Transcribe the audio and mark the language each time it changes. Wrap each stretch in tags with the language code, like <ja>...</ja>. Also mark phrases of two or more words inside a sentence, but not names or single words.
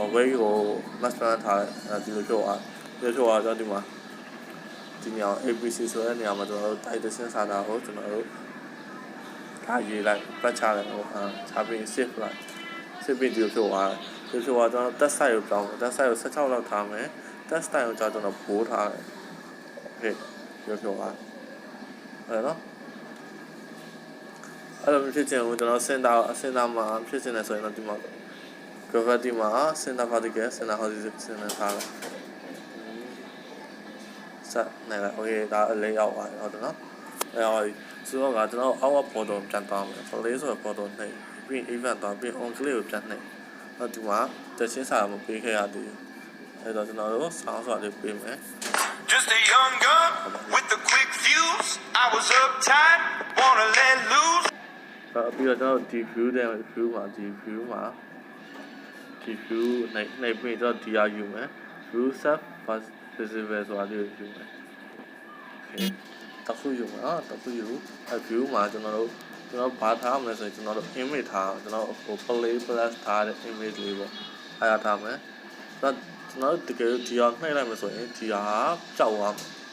<my>weight ကို</my> <en>max plan</en> <my>ထားတယ်ဒီလိုဖြစ်သွားကျွန်တော်ဒီမှာဒီနေရာ ABC ဆိုတဲ့နေရာမှာကျွန်တော်တို့တိုက်တချင်းစာတာကိုကျွန်တော်တို့ထားရေးလိုက်ပတ်ချလိုက်ဟိုချပြီး save လိုက် save ပြီးဒီလိုဖြစ်သွားတယ်ဒီလိုကျွန်တော်</my> <en>test size</en> <my>ကိုပြောင်းတယ်</my> <en>test size</en> <my>ကို16လောက်ထားမယ်</my> <en>test style</en> <my>ကိုကျွန်တော်ပိုးထားတယ် okay ဒီလိုဖြစ်သွားအဲ့နော် အဲ့လိုဖြစ်ချင်ကျွန်တော်စင်တာမှာဖြစ်ချင်တယ်ဆိုရင်တော့ဒီမှာ gravity မှာ</my> <en>center particle center horizontal</en> <my>ထားလိုက်ဆက်နေလိုက် okay ဒါအလေးရောက်သွားတယ်ဟုတ်တယ်နော်အဲ့တော့ဆိုတော့ကျွန်တော်အောက်ပေါ်တော့ပြန်သွားမယ် play ဆိုတော့ပေါ်တော့နှိပ်ပြီး event သွားပြီး</my> <en>on click</en> <my>ကိုပြန်နှိပ်အဲ့ဒီမှာတချင်းစာမပေးခဲ့ရသေးဘူးအဲ့တော့ကျွန်တော်တို့ sound ဆိုတာလေးပေးမယ်</my> <en>Just a young gun with a quick fuse. I was uptight, wanna let loose.</en> <my>ပြီးတော့ကျွန်တော်ဒီ view တဲ့ view မှာဒီ view နိုင်ပြီးတော့ဒီရယူမယ်</my> <en>view self visible</en> <my>ဆိုတာလေးယူမယ် okay တခုယူမှာတခုယူအဲ့ view မှာကျွန်တော်ဘာထားမလဲဆိုရင်ကျွန်တော်တို့ image ထားကျွန်တော်ဟို</my> <en>play plus</en> <my>ထားတဲ့ image လေးပေါ့အဲ့ဒါထားမယ်ဆိုတော့ကျွန်တော်တကယ်ဒီအောင်နှိပ်လိုက်မယ်ဆိုရင်ဒီဟာကြောက်သွားမှာ</my>